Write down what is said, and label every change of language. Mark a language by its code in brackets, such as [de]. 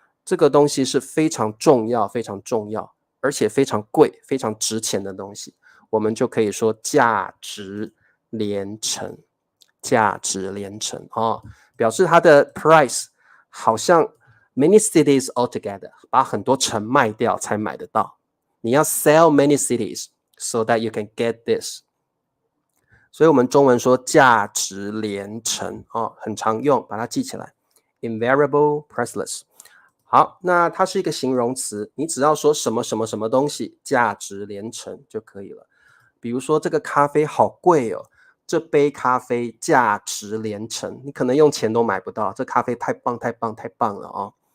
[zh] 这个东西是非常重要、非常重要，而且非常贵、非常值钱的东西，我们就可以说价值连城，价值连城哦，表示它的 price 好像 [en] many cities altogether， [zh] 把很多城卖掉才买得到。你要 [en] sell many cities so that you can get this。 [zh] 所以我们中文说价值连城哦，很常用，把它记起来。 [en] Invariable priceless。 [zh] 好，那它是一个形容词，你只要说什么什么什么东西价值连城就可以了。比如说这个咖啡好贵哦，这杯咖啡价值连城，你可能用钱都买不到，这咖啡太棒太棒太棒了哦。